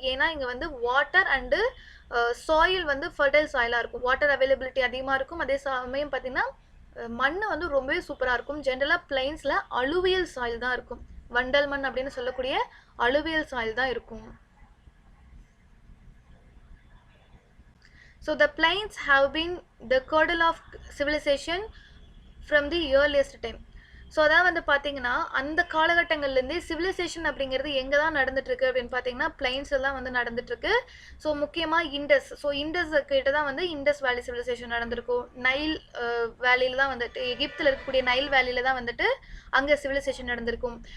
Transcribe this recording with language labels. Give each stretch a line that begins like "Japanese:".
Tamil: ஏன்னா இங்கே வந்து வாட்டர் அண்டு சாயில் வந்து ஃபர்டைல் சாயிலாக இருக்கும், வாட்டர் அவைலபிலிட்டி அதிகமாக இருக்கும். அதே சமயம் பார்த்திங்கன்னா மண் வந்து ரொம்பவே சூப்பராக இருக்கும். ஜென்ரலாக பிளைன்ஸில் அலுவியல் சாயில் தான் இருக்கும், வண்டல் மண் அப்படின்னு சொல்லக்கூடிய அலுவியல் சாயில் தான் இருக்கும்.
English: So the plains have been the cradle of civilization from the earliest time.
Tamil: So அதான் வந்து பார்த்தீங்கன்னா அந்த காலகட்டங்கள்லேருந்தே சிவிலைசேஷன் அப்படிங்கிறது எங்கே தான் நடந்துட்டுருக்கு அப்படின்னு பார்த்தீங்கன்னா பிளைன்ஸில் தான் வந்து நடந்துட்டுருக்கு. ஸோ முக்கியமாக இண்டஸ், ஸோ இண்டஸ் கிட்ட தான் வந்து இண்டஸ் வேலி சிவிலைசேஷன் நடந்திருக்கும். நைல் வேலியில் தான் வந்துட்டு எகிப்தில் இருக்கக்கூடிய நைல் வேலியில் தான் வந்துட்டு அங்கே சிவிலைசேஷன் நடந்திருக்கும்.